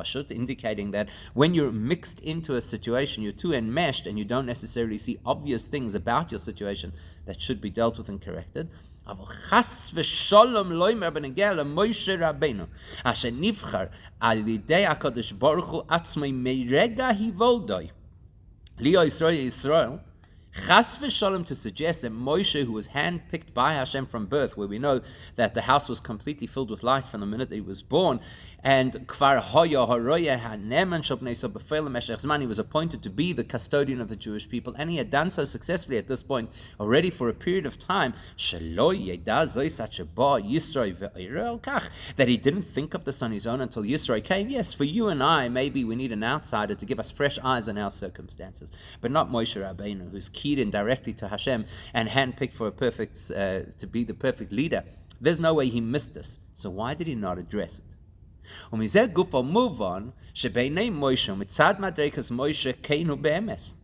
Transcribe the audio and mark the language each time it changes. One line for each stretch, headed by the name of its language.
English: Indicating that when you're mixed into a situation, you're too enmeshed and you don't necessarily see obvious things about your situation that should be dealt with and corrected.
Hebrew: אבל חס ושלום לא אומר בנגיע למוישה רבנו, אשר נבחר על ידי הקדוש ברוך הוא עצמי מרגע היוולדוי. ליהו ישראל,
English: Chas v'shalom, to suggest that Moshe, who was handpicked by Hashem from birth, where we know that the house was completely filled with light from the minute that he was born, and
Hebrew: kvar hoya haroya haneman shobnei so befeil meshech zman,
English: he was appointed to be the custodian of the Jewish people, and he had done so successfully at this point already for a period of time.
Hebrew: Shelo yeda zoy such a ba Yisro ve'irel kach,
English: that he didn't think of this on his own until Yisro came. Yes, for you and I, maybe we need an outsider to give us fresh eyes on our circumstances, but not Moshe Rabbeinu, who's keyed in directly to Hashem and handpicked for a perfect to be the perfect leader. There's no way he missed this. So why did he not address it?
Hebrew: ומזה גופו מובן שבעיני מוישה מצד מדרגת מוישה כן הוא באמס.